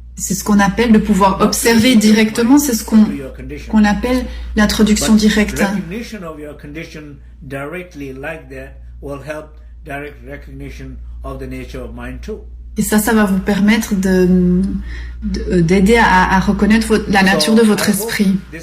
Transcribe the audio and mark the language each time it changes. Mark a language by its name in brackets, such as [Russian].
[French] C'est ce qu'on appelle de pouvoir observer directement. C'est ce qu'on appelle l'introduction directe. [English] Recognition of your condition directly like that will help direct recognition of the nature of mind too. [French] Et ça va vous permettre d'aider à reconnaître la nature de votre esprit.